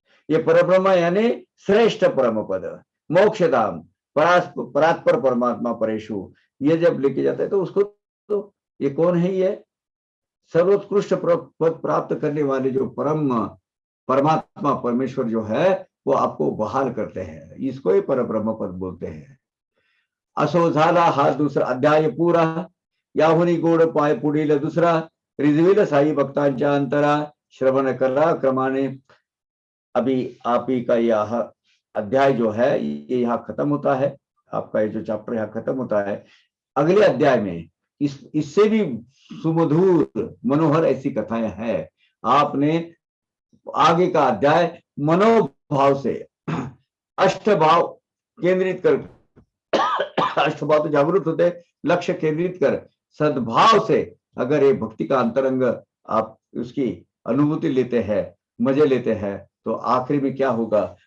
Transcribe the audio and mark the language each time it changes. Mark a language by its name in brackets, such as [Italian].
[Hindi] ये पर ब्रह्म यानी श्रेष्ठ परम पद, मोक्षधाम, परात्पर परमात्मा परेशु, ये जब लेके जाता है तो उसको तो ये कौन है? ये सर्वोत्कृष्ट पद प्राप्त करने वाले जो परमात्मा परमेश्वर जो है वो आपको बहाल करते हैं, इसको ही परब्रह्म पद बोलते हैं। [Marathi] असो झाला हा दूसरा अध्याय पूरा, याहुनी गोड पाय पुढील दुसरा, रिजविल साई भक्तांच्या अंतरा, श्रवण करा क्रमाने। [Hindi] अभी आप ही का यह अध्याय जो है ये यहाँ खत्म होता है, आपका ये जो चैप्टर यहाँ खत्म होता है। अगले अध्याय में इससे भी सुमधुर मनोहर ऐसी कथाएं हैं। आपने आगे का अध्याय मनोभाव से अष्टभाव केंद्रित कर, अष्टभाव तो जागरूक होते, लक्ष्य केंद्रित कर सद्भाव से अगर ये भक्ति का अंतरंग आप उसकी अनुभूति लेते हैं, मजे लेते हैं, तो आखिरी में क्या होगा?